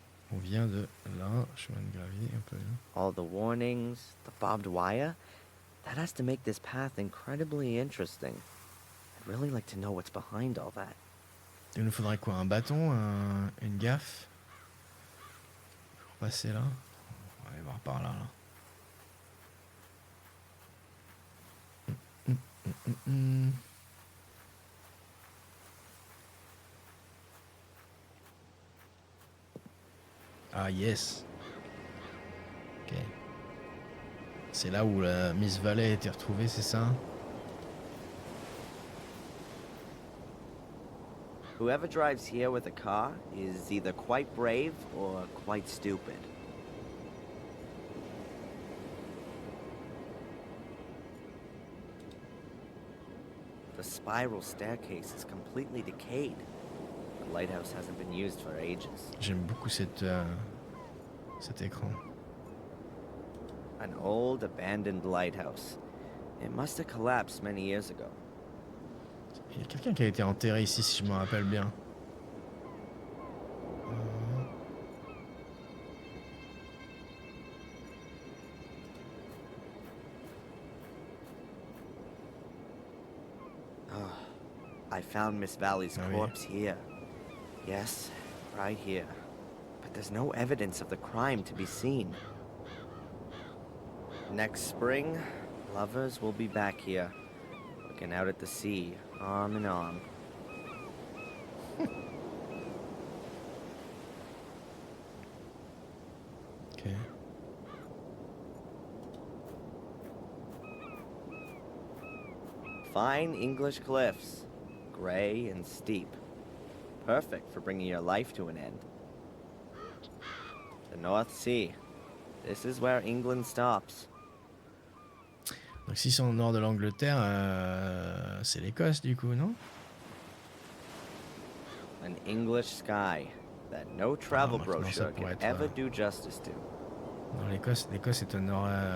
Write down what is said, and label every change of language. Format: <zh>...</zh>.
<fr>On vient de là, chemin de gravier, un peu là.</fr> <en>All the warnings, the barbed wire, that has to make this path incredibly interesting. I'd really like to know what's behind all that.</en> <fr>Il nous faudrait quoi? Un bâton, une gaffe pour passer là. On va aller voir par là.</fr> <en>Ah yes.</en> <fr>Ok. C'est là où la Miss Valley a été retrouvée, c'est ça?</fr> <en>Whoever drives here with a car is either quite brave or quite stupid. The spiral staircase is completely decayed. The lighthouse hasn't been used for ages.</en> <fr>J'aime beaucoup cet écran.</fr> <en>An old abandoned lighthouse. It must have collapsed many years ago.</en> <fr>Il y a quelqu'un qui a été enterré ici, si je me rappelle bien.</fr> <en>I found Miss Valley's corpse here. Yes, right here. But there's no evidence of the crime to be seen. Next spring, lovers will be back here, looking out at the sea, arm in arm. Okay. Fine English cliffs, gray and steep. Perfect for bringing your life to an end. The North Sea. This is where England stops.</en> <fr>Donc si c'est au nord de l'Angleterre, c'est l'Écosse du coup, non?</fr> <en>An English sky that no travel brochure can ever do justice to.</en> <fr>Non, l'Écosse est au nord.</fr>